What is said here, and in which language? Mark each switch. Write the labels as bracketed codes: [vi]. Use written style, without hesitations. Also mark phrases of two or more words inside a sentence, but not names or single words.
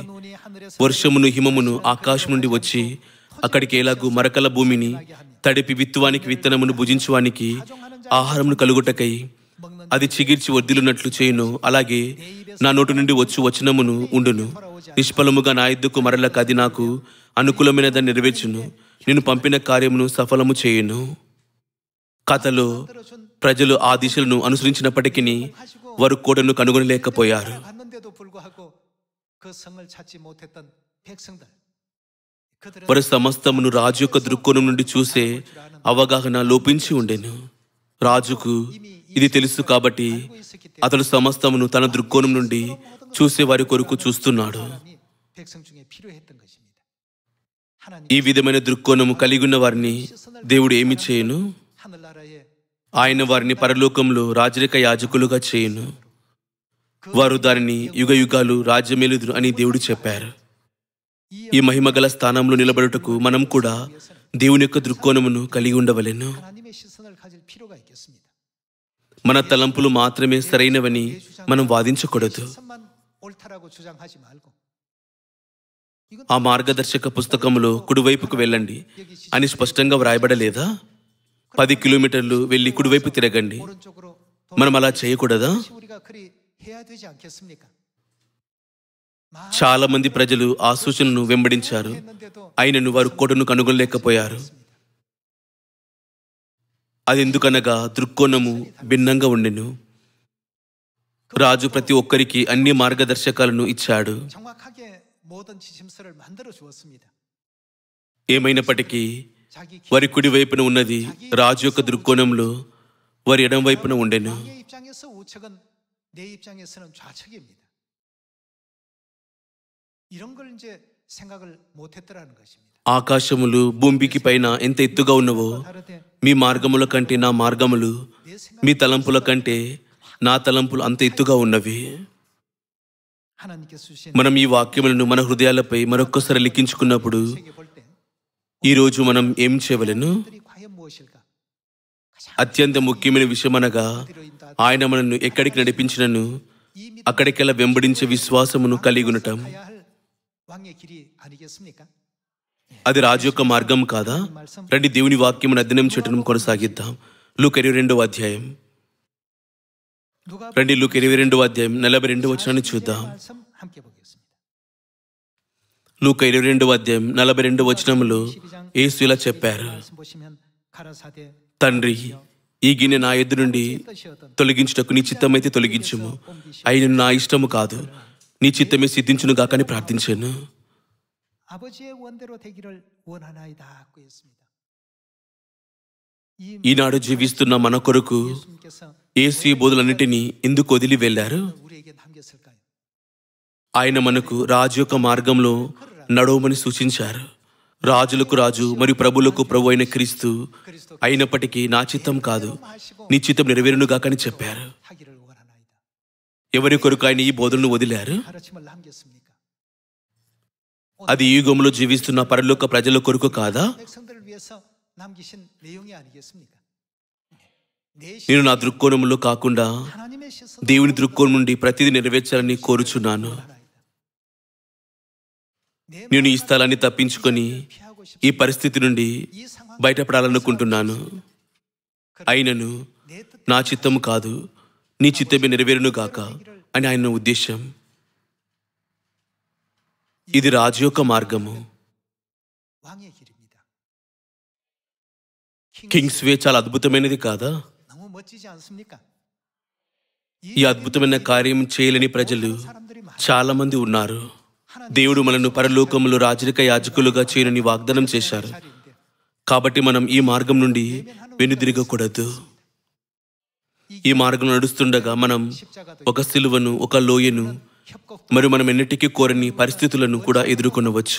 [te] వర్షమును హిమమును ఆకాశం నుండి వచ్చి అక్కడికి ఎలాగూ మరకల భూమిని తడిపి విత్తువానికి విత్తనమును భుజించువానికి ఆహారమును కలుగుటకై అది చిగిర్చి వర్ధిల్లునట్లు చేయును, అలాగే నా నోటి నుండి వచ్చు వచనమును ఉండును. నిష్ఫలముగా నా యొద్దకు మరలక అది నాకు అనుకూలమైన దాన్ని నెరవేర్చును. నేను పంపిన కార్యమును సఫలము చేయును. కథలో ప్రజలు ఆ దిశలను అనుసరించినప్పటికీ వారు కోటను కనుగొనలేకపోయారు. [ko] 불구하고 그 성을 찾지 못했던 백성들 [te] వారి సమస్తమును రాజు యొక్క దృక్కోణం నుండి చూసే అవగాహన లోపించి ఉండెను. రాజుకు ఇది తెలుసు కాబట్టి అతడు సమస్తమును తన దృక్కోణం నుండి చూసే వారి కొరకు చూస్తున్నాడు. [ko] 백성 중에 필요했던 것입니다. [te] ఈ విధమైన దృక్కోణము కలిగి ఉన్న వారిని దేవుడు ఏమి చేయను? [ko] 하늘나라에 [te] ఆయన వారిని పరలోకంలో రాజరిక యాజకులుగా చేయును. వారు దానిని యుగ యుగాలు రాజ్యమేలుదురు అని దేవుడు చెప్పారు. ఈ మహిమగల స్థానంలో నిలబడుటకు మనం కూడా దేవుని యొక్క దృక్కోణమును కలిగి ఉండవలెను. [ko] 하나님의 시선을 가질 필요가 있겠습니다. [te] మన తలంపులు మాత్రమే సరైనవని మనం వాదించకూడదు. [ko] 시선만 옳다라고 주장하지 말고 [te] ఆ మార్గదర్శక పుస్తకంలో కుడివైపుకు వెళ్ళండి అని స్పష్టంగా వ్రాయబడలేదా? 10 కిలోమీటర్లు వెళ్ళి కుడివైపు తిరగండి. [ko] 오른쪽으로 [te] మనం అలా చేయకూడదా? [ko] 우리가 그리 해야 되지 않겠습니까? [te] చాలా మంది ప్రజలు ఆ సూచనను వెంబడించారు. అయినను వారు కోటను కనుగొనలేకపోయారు. అది ఎందుకనగా దృక్కోణము భిన్నంగా ఉండెను. రాజు ప్రతి ఒక్కరికి అన్ని మార్గదర్శకాలను ఇచ్చాడు. [ko] 정확하게 모든 지침서를 만들어 주었습니다. [te] ఏమైనప్పటికీ [ko] 자기 [te] వారి కుడి వైపున ఉన్నది రాజు యొక్క దృక్కోణంలో, వారి ఎడమ వైపున ఉండెను. [ko] 왕의 입장에서 우측은 내 입장에서는 좌측입니다. 이런 걸 이제 생각을 못했더라는 것입니다. [te] ఆకాశములు భూమికి పైన ఎంత ఎత్తుగా ఉన్నవో [ko] 다르되 [te] మీ మార్గముల కంటే నా మార్గములు, [ko] 내 생각 [te] మీ తలంపుల కంటే నా తలంపులు అంత ఎత్తుగా ఉన్నవి. [ko] 하나님께서 주신 [te] మనం ఈ వాక్యములను మన హృదయాలపై మరొక్కసారి లిఖించుకున్నప్పుడు [ko] 책에 볼 때 [te] ఈ రోజు మనం ఏం చేయవలెను? [ko] 들이 과연 무엇일까? [te] అత్యంత ముఖ్యమైన విషయం అనగా ఆయన మనల్ని ఎక్కడికి నడిపించినను అక్కడికెలా వెంబడించే విశ్వాసమును కలిగి ఉండటం. [ko] 가야 할 왕의 길이 아니겠습니까? [te] అది రాజు యొక్క మార్గం కాదా? రండి దేవుని వాక్యమును అధ్యయనం చేయటం కొనసాగిద్దాం. లూకా 22వ అధ్యాయం. [ko] 누가 [te] రండి లూకా 22వ అధ్యాయం 42వ వచనాన్ని చూద్దాం. [ko] 말씀 함께 보겠습니다. [te] లూకా 22వ అధ్యాయం 42వ వచనములో యేసు ఇలా చెప్పారు, [ko] 말씀 보시면 가라사대 [te] తండ్రి, ఈ గిన్నె నా ఎద్దు నుండి [ko] 뜻이었던 [te] తొలగించుటకు నీ చిత్తమైతే తొలగించుము, అయినను నా ఇష్టము కాదు, నీ చిత్తమే సిద్ధించును గాక అని ప్రార్థించాను. [ko] 아버지의 원대로 되기를 원하나이다 하고 했습니다. [te] ఈనాడు జీవిస్తున్న మన కొరకు [ko] 예수님께서 [te] యేసు ఈ బోధలన్నిటినీ ఎందుకు వదిలి వెళ్ళారు? [ko] 우리에게 남겼을까요? [te] ఆయన మనకు రాజు యొక్క మార్గంలో నడవమని సూచించారు. రాజులకు రాజు మరియు ప్రభులకు ప్రభు అయిన క్రీస్తు అయినప్పటికీ నా చిత్తం కాదు, నీ చిత్తం నెరవేరునుగాక అని చెప్పారు. [ko] 하기를 원하나이다. [te] ఎవరి కొరకు ఆయన ఈ బోధలను వదిలారు? [ko] 가르침을 남겼습니까? [te] అది ఈ యుగంలో జీవిస్తున్న పరలోక ప్రజల కొరకు కాదా? [ko] 백성들을 위해서 남기신 내용이 아니겠습니까? 내 [te] నేను నా దృక్కోణంలో కాకుండా [ko] 하나님의 시선 [te] దేవుని దృక్కోణం నుండి ప్రతిదీ నెరవేర్చాలని కోరుచున్నాను. నేను ఈ స్థలాన్ని తప్పించుకొని [ko] 피하고 싶 [te] ఈ పరిస్థితి నుండి [ko] 이 상황 [te] బయటపడాలనుకుంటున్నాను. అయినను [ko] 내 뜻 [te] నా చిత్తము కాదు, నీ చిత్తమే నెరవేరును గాక అని ఆయన ఉద్దేశం. ఇది రాజు యొక్క మార్గము. [ko] 왕의 길입니다. [en] King's way [te] చాలా అద్భుతమైనది కాదా? [ko] 너무 멋지지 않습니까? [te] ఈ అద్భుతమైన కార్యం చేయలేని ప్రజలు చాలా మంది ఉన్నారు. దేవుడు మనల్ని పరలోకములో రాజరిక యాజకులుగా చేయనని వాగ్దానం చేశారు. కాబట్టి మనం ఈ మార్గం నుండి వెనుదిరగకూడదు. ఈ మార్గం నడుస్తుండగా మనం ఒక సిలువను, ఒక లోయను మరియు మనం ఎన్నిటికీ కోరని పరిస్థితులను కూడా ఎదుర్కొనవచ్చు.